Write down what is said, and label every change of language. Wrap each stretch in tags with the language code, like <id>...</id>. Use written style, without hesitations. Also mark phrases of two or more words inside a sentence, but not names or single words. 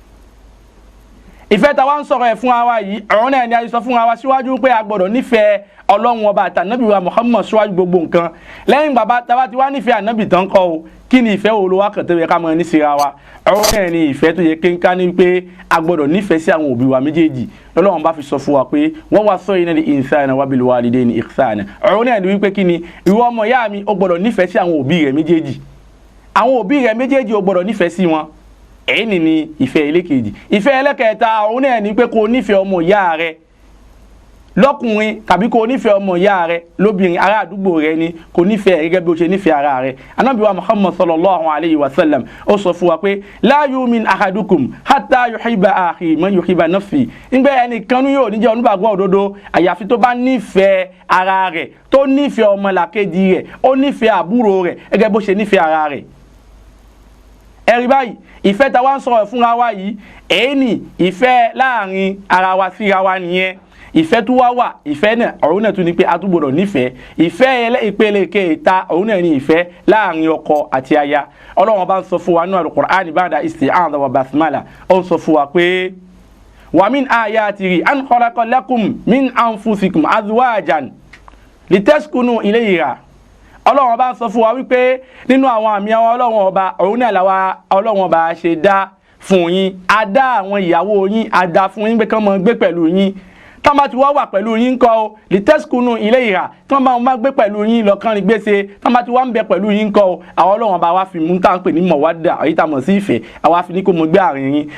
<yo>Ìfẹ́ tá wá ń sọ̀rọ̀ ẹ̀ fún wa yìí, ọ̀rọ̀ náà ni a sọ fún wa síwájú pé a gbọ́dọ̀ nífẹ̀ẹ́ Ọlọ́run ọba àti Ànábì wa Muhammad síwájú gbogbo nǹkan. Lẹ́yìn bàbá tá bá ti wá nífẹ̀ẹ́ Ànábì tán kọ́ o, kí ni ìfẹ́ wo ló wá kàn tó yẹ ká mọ̀ ní síra wa? Ọ̀rọ̀ náà ni ìfẹ́ tó yẹ kéńká ní pé a gbọ́dọ̀ nífẹ̀ẹ́ sí àwọn òbí wa méjèèjì. Ọlọ́run bá fi sọ fún wa pé</yo> <ar>ووصينا الإنسان وبالوالدين إحسانا.</ar> <yo>Ọ̀rọ̀ náà ni wípé kí ni ìwọ ọmọ ìyá mi ó gbọ́dọ̀ nífẹ̀ẹ́ sí àwọn òbí rẹ méjèèjì. Àwọn òbí rẹ méjèèjì ó gbọ́dọ̀ nífẹ̀ẹ́ sí wọn. Èyí ni ìfẹ́ ẹlẹ́kejì. Ìfẹ́ ẹlẹ́kẹta òun náà ni pé kó nífẹ̀ẹ́ ọmọ ìyá rẹ lọ́kùnrin tàbí kó nífẹ̀ẹ́ ọmọ ìyá rẹ lóbìnrin, ará àdúgbò rẹ ni kó nífẹ̀ẹ́ gẹ́gẹ́ bí ó ṣe nífẹ̀ẹ́ ara rẹ. Ànábì wa Muhammad</yo> <ar>صلى الله عليه وسلم</ar> <yo>ó sọ fún wa pé</yo> <ar>لا يؤمن أحدكم حتى يحب أخي من يحب نفسي.</ar> <yo>Ńgbẹ́ ẹnìkan yóò ní jẹ́ onígbàgbọ́ òdodo àyàfi tó bá nífẹ̀ẹ́ ara rẹ̀, tó nífẹ̀ẹ́ ọmọlàkejì rẹ̀, ó nífẹ̀ẹ́ àbúrò rẹ̀ gẹ́gẹ́ bó ṣe nífẹ̀ẹ́ ara rẹ̀. Ẹ̀rí báyìí, ìfẹ́ tá wá ń sọ̀rọ̀ fúnra wa yìí, èyí ni ìfẹ́ láàrin ara wa síra wa nìyẹn. Ìfẹ́ tó wà ìfẹ́ náà ọ̀run náà tún ní pé a tún gbọ́dọ̀ nífẹ̀ẹ́. Ìfẹ́ ìpele kẹta ọ̀run náà ní ìfẹ́ láàrin ọkọ àti aya. Ọlọ́run bá ń sọ fún wa nínú Al-Qur'ani</yo> <ar>بعد الاستعاذة والبسملة.</ar> <yo>Ó ń sọ fún wa pé</yo> <ar>ومن آياته أن خلق لكم من أنفسكم أزواجا لتسكنوا إليها.</ar> <yo>Ọlọ́run ọba sọ fún wa wípé nínú àwọn àmì àwọn Ọlọ́run ọba òun náà làwa Ọlọ́run ọba ṣe dá fún yín, a dá àwọn ìyàwó yín, a dá fún yín pé kán máa gbé pẹ̀lú yín. Tán bá ti wà pẹ̀lú yín ńkọ́ o</yo> <ar>لتسكنوا إليها,</ar> <yo>tán bá máa gbé pẹ̀lú yín lọ́kàn rí gbèsè, tán bá ti wà ń bẹ pẹ̀lú yín ńkọ́ o àwọn Ọlọ́run ọba wa fi mú tá à ń pè ní mawadda èyí tá a mọ̀ sí ìfẹ́, àwa fi ní kó mọ gbé àárín yín.</yo>